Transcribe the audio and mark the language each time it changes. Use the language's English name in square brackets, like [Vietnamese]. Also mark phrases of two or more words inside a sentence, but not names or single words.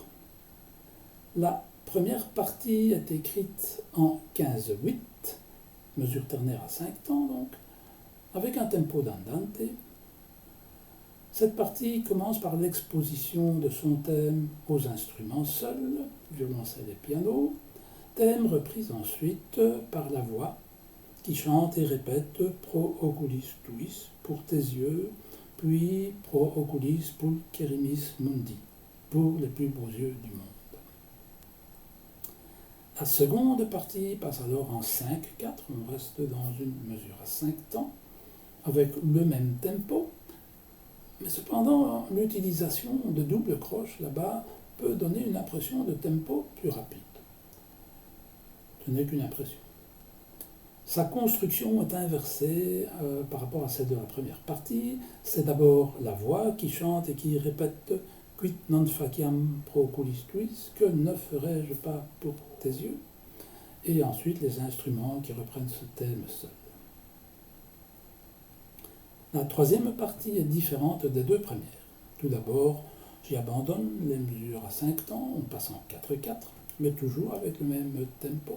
[French] La première partie est écrite en 15-8, mesure ternaire à 5 temps donc, avec un tempo d'andante. Cette partie commence par l'exposition de son thème aux instruments seuls, violoncelle et piano, thème repris ensuite par la voix qui chante et répète [Latin] Pro oculis tuis [French] pour tes yeux, puis [Latin] Pro oculis pulcherimis mundi [French] pour les plus beaux yeux du monde. La seconde partie passe alors en 5-4, on reste dans une mesure à 5 temps, avec le même tempo, mais cependant l'utilisation de double croche là-bas peut donner une impression de tempo plus rapide. Ce n'est qu'une impression. Sa construction est inversée par rapport à celle de la première partie. C'est d'abord la voix qui chante et qui répète « [Latin] Quid non faciam pro oculis tuis [French] » que ne ferais-je pas pour tes yeux, et ensuite les instruments qui reprennent ce thème seul. La troisième partie est différente des deux premières. Tout d'abord, j'y abandonne les mesures à 5 temps, on passe en 4-4, mais toujours avec le même tempo.